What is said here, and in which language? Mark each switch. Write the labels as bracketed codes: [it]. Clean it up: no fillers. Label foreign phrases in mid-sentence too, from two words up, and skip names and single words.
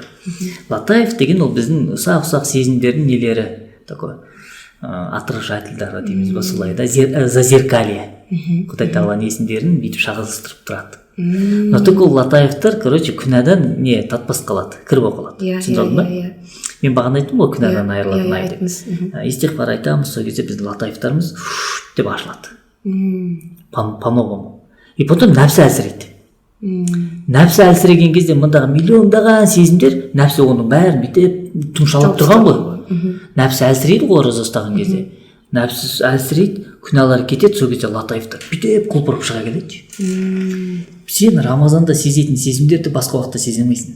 [kk] Латаев деген ол біздің ұсақ сезімдердің нелері, такой отражательдары дейміз ба солай да, зазеркалье. Құдай Тағаланың есімдерін бүйтіп шағылыстырып тұрады. [ru] Но только [kk] ол Латаевтар, короче, күнәдан не татпас қалады, кір болып қалады. Түсіндің ба? Мен бағана айттым ғой, күнәдан айырылатын ай деп. Истиғфар айтамыз, сол кезде біздің Латаевтарымыз деп ашылады. [ru] По-новому. И потом [kk] нәпсі әлсірейді. Нәпсі әлсіреген кезде мындағы миллиондаған сезімдер, нәпсі оның бәрін бүйтіп тұмшалап тұрған ғой. Нәпсі әлсірейді ғой ораза ұстаған кезде. Нәпсі әлсірейді, күнәлар кетеді, сол кезде Латаевтар бүйтіп құлпырып шыға келеді. Сен Рамазанда сезетін сезімдерді басқа уақытта сеземейсің.